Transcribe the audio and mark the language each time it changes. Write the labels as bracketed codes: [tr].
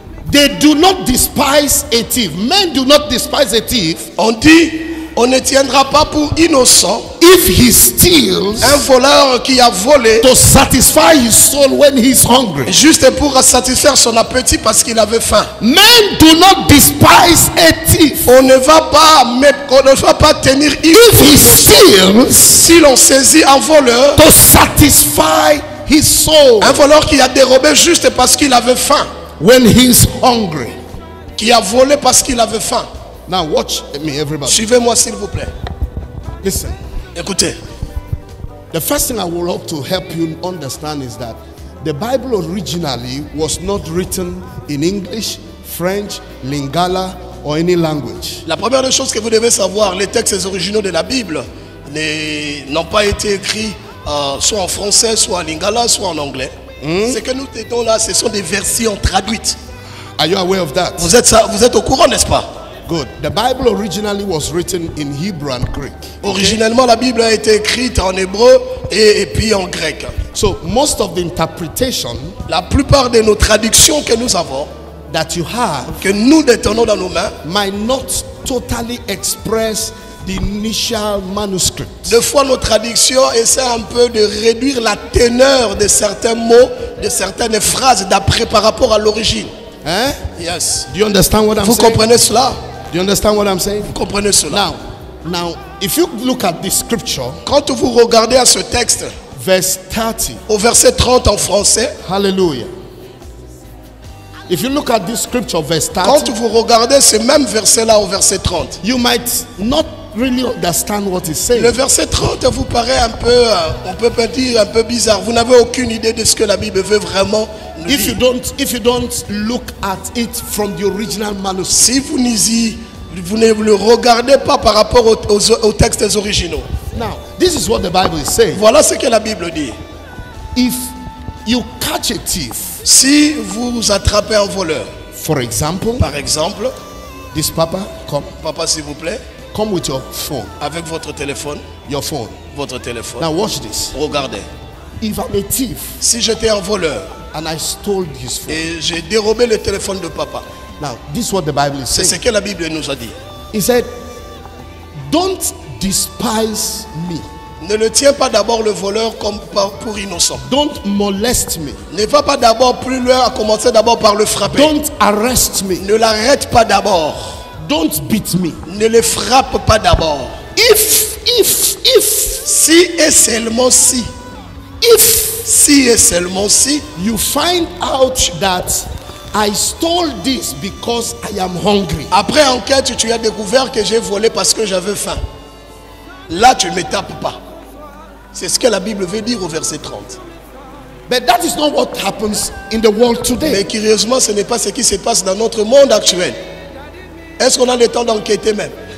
[en] they do not despise a thief. Men do not despise a thief [fr] on dit, on ne tiendra pas pour innocent [en] if he steals [fr] un voleur qui a volé [en] to satisfy his soul when he's hungry. [fr] juste pour satisfaire son appétit parce qu'il avait faim. [en] Men do not despise a thief [fr] On ne va pas tenir [en] if he [fr] innocent [en] steals [fr] si l'on saisit un voleur, [en] to satisfy his soul [fr] un voleur qui a dérobé juste parce qu'il avait faim, [en] when he's hungry. [fr] qui a volé parce qu'il avait faim. [en] Now watch me, everybody. [fr] Suivez-moi s'il vous plaît. [en] Listen. [fr] Écoutez, [en] The first thing I would hope to help you understand is that the Bible originally was not written in English, French, Lingala, or any language. [fr] la première des choses que vous devez savoir, les textes originaux de la Bible n'ont pas été écrits soit en français, soit en lingala, soit en anglais. Ce que nous tenons là, ce sont des versions traduites. [en] Are you aware of that? [fr] Vous êtes au courant, n'est-ce pas? [en] Good. The Bible originally was written in Hebrew and Greek. [fr] Originellement, la Bible a été écrite en hébreu et puis en grec. [en] So most of the interpretation [fr] La plupart de nos traductions que nous avons, [en] that you have [fr] que nous détenons dans nos mains, [en] might not totally express the initial manuscript. [fr] des fois nos traductions essaient un peu de réduire la teneur de certains mots, de certaines phrases d'après par rapport à l'origine. Eh? [en] Yes. Do you understand what I'm [fr] Vous [en] saying? [fr] comprenez cela? [en] Do you understand what I'm saying? [fr] Vous comprenez cela? [en] Now, if you look at the scripture, [fr] Quand vous regardez à ce texte, [en] verse 30, [fr] au verset 30 en français, hallelujah. [en] If you look at this scripture, verse [fr] quand [en] 30, [fr] vous regardez ce même verset-là au verset 30, [en] you might not really understand what he's [fr] le [en] saying. [fr] verset 30 vous paraît un peu, on peut pas dire un peu bizarre. Vous n'avez aucune idée de ce que la Bible veut vraiment nous [en] If you [fr] dire. [en] don't look at it from the original manuscript, [fr] Si vous ne le regardez pas par rapport aux textes originaux. [en] now this is what the Bible is saying. [fr] Voilà ce que la Bible dit. [en] If you catch a thief, [fr] Si vous attrapez un voleur, [en] for example, [fr] par exemple, [en] this papa, [fr] papa s'il vous plaît, [en] come with your phone, [fr] avec votre téléphone, [en] Now [fr] téléphone, [en] watch this. [fr] regardez. [en] If I'm a thief [fr] Si j'étais un voleur [en] and I stole his phone, [fr] et j'ai dérobé le téléphone de papa, [en] now this is what the Bible is [fr] c'est ce [en] saying. [fr] que la Bible nous a dit. [en] He said, don't despise me. [fr] Ne le tiens pas d'abord le voleur comme pour innocent. [en] Don't molest me. [fr] Ne va pas d'abord plus loin, à commencer d'abord par le frapper. [en] Don't arrest me. [fr] Ne l'arrête pas d'abord. [en] Don't beat me. [fr] Ne le frappe pas d'abord. [en] If, [fr] Si et seulement si, si et seulement si, [en] you find out that I stole this because I am hungry, [fr] après enquête, tu as découvert que j'ai volé parce que j'avais faim. Là, tu ne me tapes pas. C'est ce que la Bible veut dire au verset 30. [en] but that is not what happens in the world [fr] Mais [en] today. [fr] curieusement, ce n'est pas ce qui se passe dans notre monde actuel. Est-ce qu'on a le temps d'enquêter même?